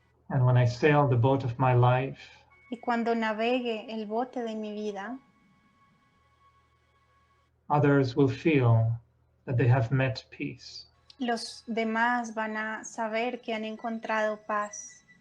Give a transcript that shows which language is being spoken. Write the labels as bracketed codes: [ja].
[en] and when I sail the boat of my life, [es] Y cuando navegue el bote de mi vida, [en] others will feel that they have met peace. [es] los demás van a saber que han encontrado paz.